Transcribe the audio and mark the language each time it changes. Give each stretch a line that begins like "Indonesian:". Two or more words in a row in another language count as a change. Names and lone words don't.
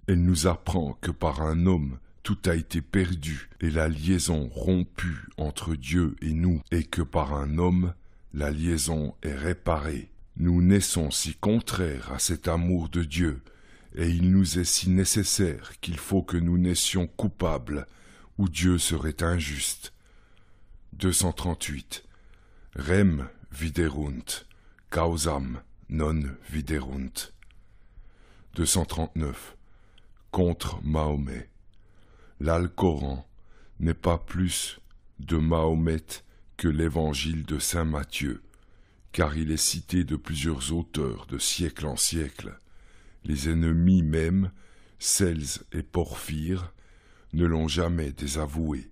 French: Elle nous apprend que par un homme, tout a été perdu et la liaison rompue entre Dieu et nous, et que par un homme, la liaison est réparée. Nous naissons si contraires à cet amour de Dieu, et il nous est si nécessaire qu'il faut que nous naissions coupables, où Dieu serait injuste. 238.
Latin: Rem viderunt, causam non viderunt.
French: 239. Contre Mahomet. L'Alcoran n'est pas plus de Mahomet que l'évangile de saint Matthieu, car il est cité de plusieurs auteurs de siècle en siècle. Les ennemis même, Cels et Porphyre, ne l'ont jamais désavoué.